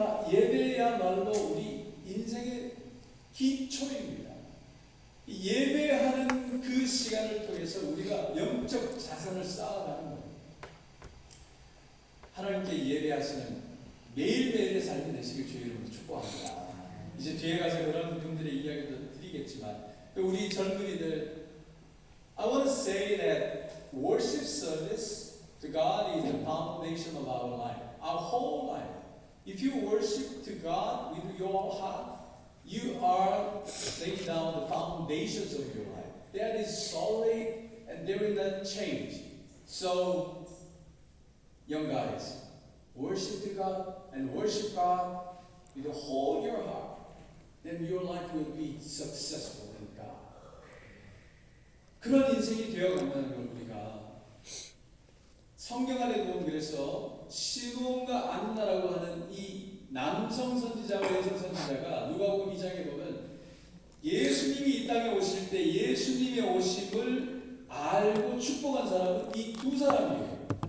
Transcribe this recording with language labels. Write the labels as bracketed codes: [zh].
[ko] 예배야말로 우리 인생의 기초입니다. 예배하는 그 시간을 통해서 우리가 영적 자산을 쌓아가는 거예요. 하나님께 예배하시는 매일매일의 삶이 되시길 주의 이름으로 축복합니다. 이제 뒤에 가서 그런 분들의 이야기도 드리겠지만, 우리 젊은이들, [en] I want to say that worship service to God is the foundation of our life, our whole life. If you worship to God with your heart, you are laying down the foundations of your life. That is solid and they will not change. So, young guys, worship to God and worship God with the whole your heart. Then your life will be successful in God. [ko] 그런 인생이 되어간다는 걸 우리가 성경 안에 보면, 그래서 시므온과 안나라고 하는 이 남성 선지자와 여성 선지자가 누가복음 2장에 보면 예수님이 이 땅에 오실 때 예수님의 오심을 알고 축복한 사람은 이 두 사람이에요.